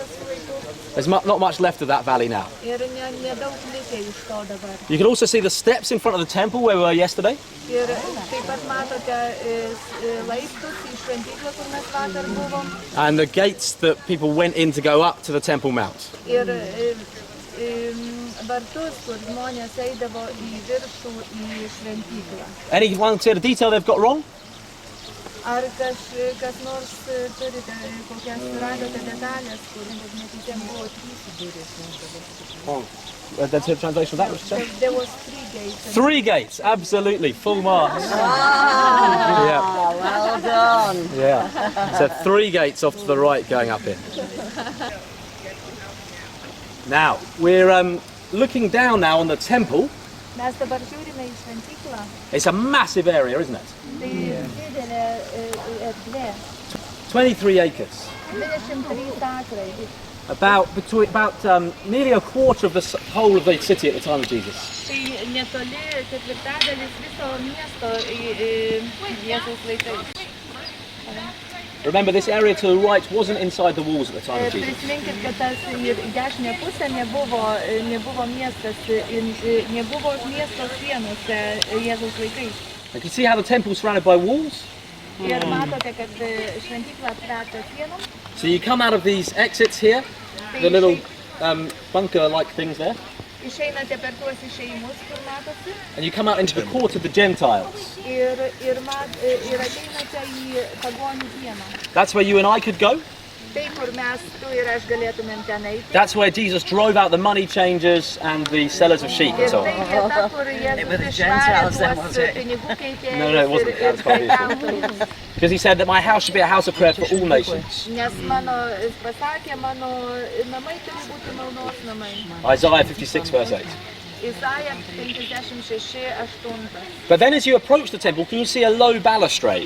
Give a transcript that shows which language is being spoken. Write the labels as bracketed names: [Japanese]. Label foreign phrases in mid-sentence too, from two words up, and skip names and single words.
[English] There's not much left of that valley now. [Lithuanian] Ir nedaug likę iš to dabar. [English] You can also see the steps in front of the temple where we were yesterday. [Lithuanian] Ir taip pat matote laiptus į šventyklą, kur mes vakar buvom. [English] And the gates that people went in to go up to the Temple Mount. [Lithuanian] Ir vartus, kur žmonės eidavo į viršų į šventyklą. [English] Anyone see the detail they've got wrong? [Lithuanian] Ar kas nors turite kokias radote detalės, kur netyčia buvo 3 durys? [English] That's the translation of that, what you say? There was 3 gates. 3 gates, absolutely, full marks. Yeah. Well done. Yeah. So 3 gates off to the right going up in. Now, we're looking down now on the temple. [Lithuanian] Mes dabar žiūrime į šventyklą. [English] It's a massive area, isn't it? [Lithuanian] Tai didelė erdvė. [English] 23 acres. [Lithuanian] 23 akrai. [English] about nearly a quarter of the whole of the city at the time of Jesus. [Lithuanian] Tai netoli ketvirtadalis viso miesto Jėzaus laikais. [English] Remember, this area to the right wasn't inside the walls at the time of Jesus. [Lithuanian] Prisiminkit, kad tas dešinė pusė nebuvo miestas, nebuvo miesto sienose Jėzaus laikais. [English] And you see how the temple is surrounded by walls? [Lithuanian] Ir matote, kad šventykla aptverta sienom. [English] So you come out of these exits here, the little bunker-like things there, [Lithuanian] Išeinate per tuos išėjimus, kur matosi. [English] and you come out into the court of the Gentiles. [Lithuanian] Ir ateinate į pagonių kiemą. [English] That's where you and I could go. [Lithuanian] Tai, kur mes, tu ir aš galėtumėm ten eiti. [English] That's where Jesus drove out the money changers and the sellers of sheep and [Lithuanian] Ir [English] so [Lithuanian] tai [English] on. [Lithuanian] vieta, kur Jėzus išvarė tuos pinigų keitėjus. [English] No, it wasn't. That's probably [Lithuanian] prekiautojus. [English] Because he said that my house should be a house of prayer for all nations. [Lithuanian] Nes jis pasakė, mano namai turi būti maldos namai. [English] Isaiah 56 verse 8. [Lithuanian] Isaija 56:8. [English] But then as you approach the temple, can you see a low balustrade?